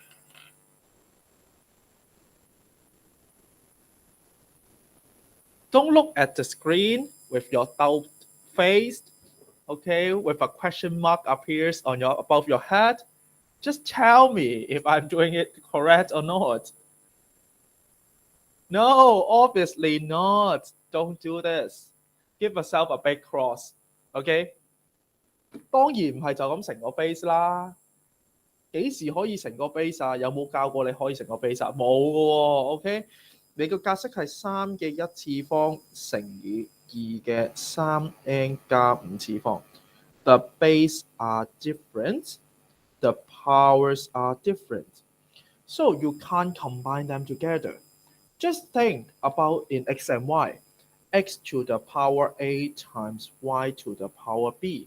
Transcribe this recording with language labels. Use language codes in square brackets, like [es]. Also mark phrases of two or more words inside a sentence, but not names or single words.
[en] Don't look at the screen with your doubt face. Okay, with a question mark appears on your above your head. Just tell me if I'm doing it correct or not. No, obviously not. Don't do this. Give yourself a big cross. [yue] OK，當然唔係就咁成個 base 啦。幾時可以成個 base 啊？有冇教過你可以成個 base 啊？冇嘅喎。OK，你個格式係3嘅1次方乘以2嘅3n 加5次方。 [en] The base are different. The powers are different. So you can't combine them together. Just think about in x and y. X to the power a times y to the power b.